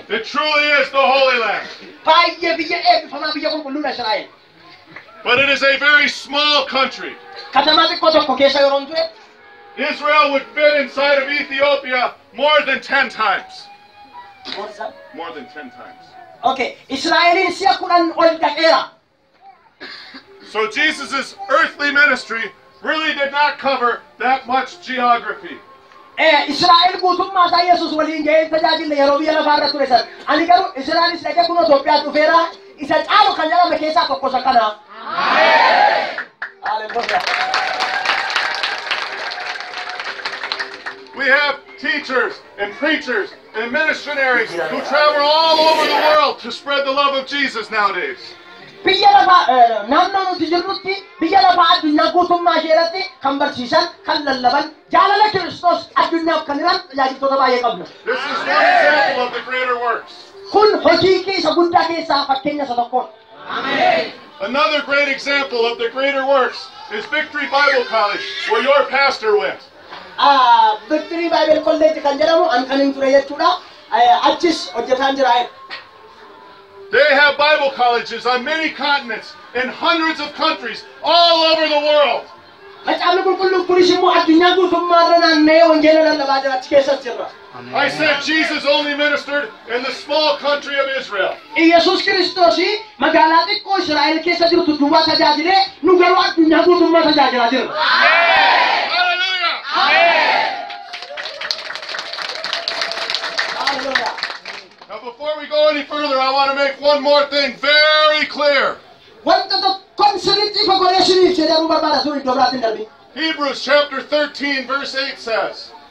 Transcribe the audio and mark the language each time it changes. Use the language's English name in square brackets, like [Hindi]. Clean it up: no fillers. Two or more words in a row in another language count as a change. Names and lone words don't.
[English] It truly is the Holy Land. [Oromo] Baay'ee biyya eebbifamaa biyya qulqulluudha Israa'el. [English] But it is a very small country. [Oromo] Katamaa xiqqoo tokko keessa yeroo ture. [English] Israel would fit inside of Ethiopia more than 10 times. What's that? More than 10 times. [Oromo] Okay, Israa'eliin si'a 10 ol dhaqeera. [English] So Jesus' earthly ministry really did not cover that much geography. [Oromo] Israa'el guutummaa isaa Yesuus waliin ga'ee tajaajila yeroo biyya lafaarra ture san. Ani garuu Israa'elis dhaqee kun Itoophiyaa dhufeera isa caalu kan jedhame keessaa tokko isa kana. [English] Hallelujah. We have teachers and preachers and missionaries who travel all over the world to spread the love of Jesus nowadays. [Oromo] Biyya lafa naannoo nuti jirrutti biyya lafa addunyaa guutummaa isheerratti kan barsiisan kan lallaban jaalala Kiristoos addunyaaf kan hiran tajaajiltoota baay'ee qabna. [English] This is one example of the greater works. [Oromo] Kun hojii isa guddaa keessaa fakkeenya isa tokkodha. [English] Amen. Another great example of the greater works is Victory Bible College, where your pastor went. [Oromo] Victory Bible College kan jedhamu an kan hin ture jechuudha. Achis hojjetaan jira. [English] They have Bible colleges on many continents in hundreds of countries all over the world. [Oromo] Macamni qulqulluun kunis immoo addunyaa guutummaarra naanna'ee wangeela lallabaa jira achi keessa jira. [English] I said Jesus only ministered in the small country of Israel. [Oromo] Yesus Kristos magaalaa xiqqoo Israa'el keessa jirtu duwwaa tajaajilee nu garuu addunyaa guutummaa tajaajilaa jirra. [English] Hallelujah! Hallelujah. Now before we go any further, I want to make one more thing very clear. Hebrews chapter 13 verse 8 says,